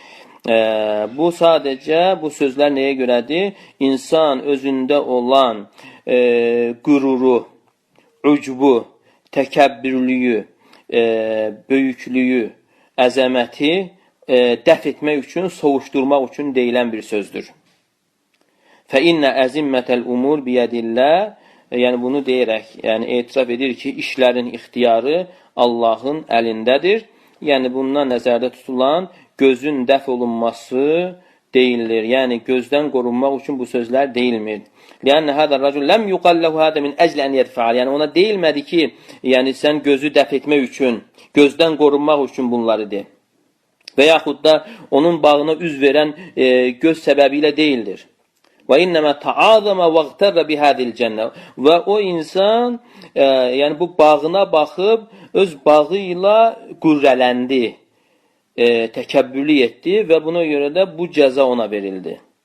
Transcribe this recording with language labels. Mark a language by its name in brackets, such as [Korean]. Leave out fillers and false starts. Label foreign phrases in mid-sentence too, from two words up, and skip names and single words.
[Azerbaijani] Bu sadəcə, bu sözlər nəyə görədir? İnsan özündə olan qüruru, ucbu, təkəbbürlüyü, böyüklüyü, əzəməti dəf etmək üçün, soğuşdurmaq üçün deyilən bir sözdür. [Arabic] فَإِنَّ əzimmət الْأُمُورِ biyədillah. [Azerbaijani] Yəni bunu deyərək, yəni etiraf edir ki, işlərin ixtiyarı Allahın əlindədir. Yəni bundan nəzərdə tutulan gözün dəf olunması deyildir. Yəni gözdən qorunmaq üçün bu sözlər deyilmir. [Arabic] لِأَنَّ هَذَا الرَّجُلْ لَمْ يُقَلَّهُ هَذَا مِنْ أَجْلِ أَنْ يَدْفَعَلِ. [Azerbaijani] Yəni ona deyilmədi ki, yəni sən gözü dəf etmək üçün, gözdən qorunmaq üçün bunları de. Və yaxud da onun bağına üz verən göz səbəbi ilə deyildir. Və [Arabic] إنما تعاظم واغتر بهذه الجنة. [Azerbaijani] Və o insan, yəni bu bağına baxıb, öz bağı ilə qürrələndi, təkəbbürlük etdi və buna görə də bu cəza ona verildi.